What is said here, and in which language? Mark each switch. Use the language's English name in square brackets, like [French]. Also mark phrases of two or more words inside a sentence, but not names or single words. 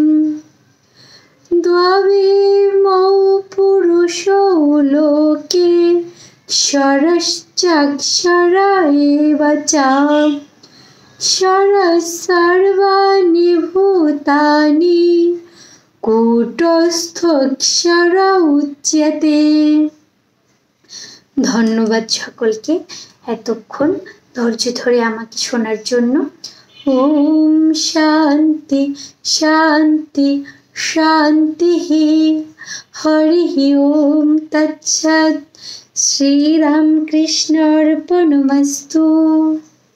[Sanskrit] দ্ববিমৌ পুরুষৌ লোকে ক্ষরশ্চাক্ষর এব চ ক্ষরঃ সর্বাণি ভূতানি কূটস্থোऽক্ষর উচ্যতে। [Bangla] ধন্যবাদ সকলকে এতক্ষণ ধৈর্য ধরে আমাকে শোনার জন্য। [Sanskrit] ওম শান্তি শান্তি শান্তি। হরি ওম তৎসৎ। শ্রীরামকৃষ্ণার্পণমস্তু।